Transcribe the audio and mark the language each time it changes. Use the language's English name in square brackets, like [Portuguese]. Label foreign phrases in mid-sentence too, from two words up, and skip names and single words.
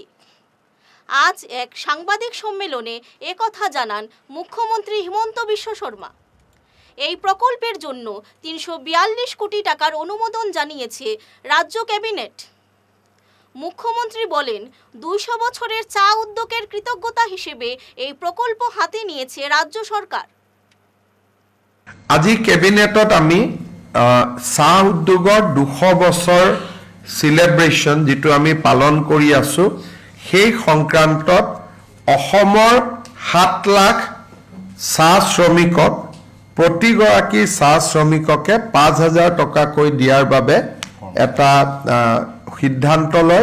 [Bangla] আজ এক সাংবাদিক সম্মেলনে একথা জানান মুখ্যমন্ত্রী হিমন্ত বিশ্ব শর্মা। এই প্রকল্পের জন্য 342 কোটি টাকার অনুমোদন জানিয়েছে রাজ্য ক্যাবিনেট। মুখ্যমন্ত্রী বলেন, 200 বছরের চা উদ্যোগের কৃতজ্ঞতা হিসেবে এই প্রকল্প হাতে নিয়েছে রাজ্য সরকার। [Assamese] আজি কেবিনেটত আমি চাহ উদ্যোগৰ 200 বছৰ সেলিব্ৰেশ্যন যেটো আমি পালন কৰি আছো, সেই সংক্ৰান্তত অসমৰ 7 লাখ চাহ শ্ৰমিকক প্ৰতিগৰাকী চাহ শ্ৰমিককে 5,000 টকাকৈ দিয়াৰ বাবে এটা সিদ্ধান্ত লয়।